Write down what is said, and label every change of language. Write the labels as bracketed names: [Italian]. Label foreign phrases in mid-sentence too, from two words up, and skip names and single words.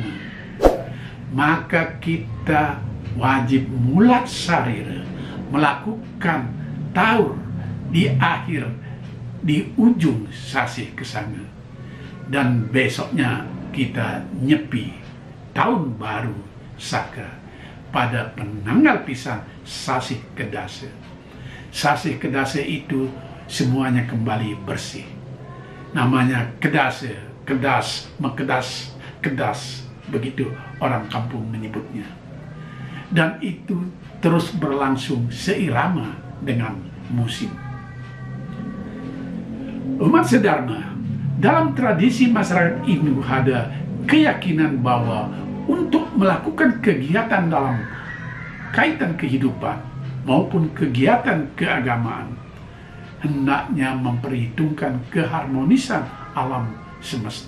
[Indonesian] Maka kita wajib [Balinese] mulat sarir [Indonesian] melakukan taur di akhir, di ujung sasi ke sana, dan besoknya kita nyepi tahun baru Saka pada [Balinese] penanggal pisan sasih kedase. [Indonesian] Sasih kedase itu semuanya kembali bersih. Namanya [Balinese] kedase, kedas, mekedas, kedas, [Indonesian] begitu orang kampung menyebutnya. Dan itu terus berlangsung seirama dengan musim. Umat sedharma, dalam tradisi masyarakat Hindu ada keyakinan bahwa untuk melakukan kegiatan dalam kaitan kehidupan maupun kegiatan keagamaan, hendaknya memperhitungkan keharmonisan alam semesta.